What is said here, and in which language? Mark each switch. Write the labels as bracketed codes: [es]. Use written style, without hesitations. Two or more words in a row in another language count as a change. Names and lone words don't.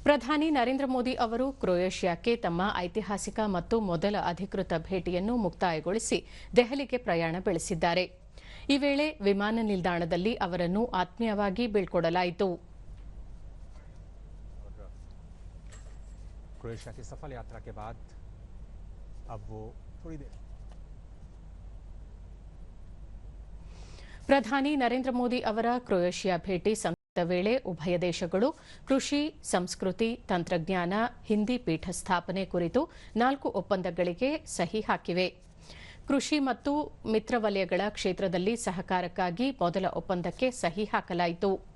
[kn] ಪ್ರಧಾನಿ ನರೇಂದ್ರ ಮೋದಿ ಅವರು ಕ್ರೊಯೇಷಿಯಾಕ್ಕೆ ತಮ್ಮ ಐತಿಹಾಸಿಕ ಮತ್ತು ಮೊದಲ ಅಧಿಕೃತ ಭೇಟಿಯನ್ನು ಮುಕ್ತಾಯಗೊಳಿಸಿ ದೆಹಲಿಗೆ ಪ್ರಯಾಣ ಬೆಳೆಸಿದ್ದಾರೆ. ಈ ವೇಳೆ ವಿಮಾನ ನಿಲ್ದಾಣದಲ್ಲಿ ಅವರನ್ನು ಆತ್ಮೀಯವಾಗಿ ಬೀಳ್ಕೊಡಲಾಯಿತು. [hi] क्रोएशिया की सफल यात्रा के बाद अब वो थोड़ी देर [kn] ಪ್ರಧಾನಿ ನರೇಂದ್ರ ಮೋದಿ ಅವರ ಕ್ರೊಯೇಷಿಯಾ ಭೇಟಿ ಸಂದರ್ಭದ ವೇಳೆ ಉಭಯ ದೇಶಗಳು ಕೃಷಿ, ಸಂಸ್ಕೃತಿ, ತಂತ್ರಜ್ಞಾನ, ಹಿಂದಿ ಪೀಠ ಸ್ಥಾಪನೆ ಕುರಿತು 4 ಒಪ್ಪಂದಗಳಿಗೆ ಸಹಿ ಹಾಕಿವೆ. ಕೃಷಿ ಮತ್ತು ಮಿತ್ರ ವಲಯಗಳ ಕ್ಷೇತ್ರದಲ್ಲಿ ಸಹಕಾರಕ್ಕಾಗಿ ಮೊದಲ ಒಪ್ಪಂದಕ್ಕೆ ಸಹಿ ಹಾಕಲಾಯಿತು.